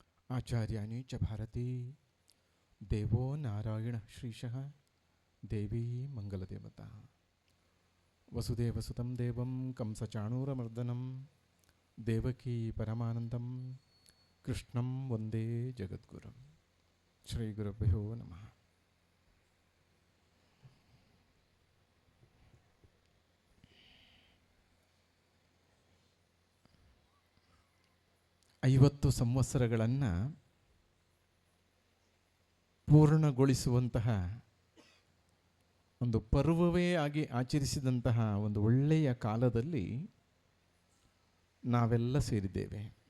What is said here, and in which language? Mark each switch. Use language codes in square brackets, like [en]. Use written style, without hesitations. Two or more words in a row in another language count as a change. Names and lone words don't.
[sa] ಆಚಾರ್ಯಾಣಿ ಚ ಭಾರತೀ ದೇವೋ ನಾರಾಯಣ ಶ್ರೀಶಃ ದೇವೀ ಮಂಗಲದೇವತಾ ವಸುದೇವಸುತಂ ದೇವಂ ಕಂಸಚಾಣೂರಮರ್ದನಂ ದೇವಕೀ ಪರಮಾನಂದಂ ಕೃಷ್ಣಂ ವಂದೇ ಜಗದ್ಗುರುಂ. ಶ್ರೀ ಗುರುಭ್ಯೋ ನಮಃ. [kn] ಐವತ್ತು ಸಂವತ್ಸರಗಳನ್ನು ಪೂರ್ಣಗೊಳಿಸುವಂತಹ ಒಂದು ಪರ್ವವೇ ಆಗಿ ಆಚರಿಸಿದಂತಹ ಒಂದು ಒಳ್ಳೆಯ ಕಾಲದಲ್ಲಿ ನಾವೆಲ್ಲ ಸೇರಿದ್ದೇವೆ.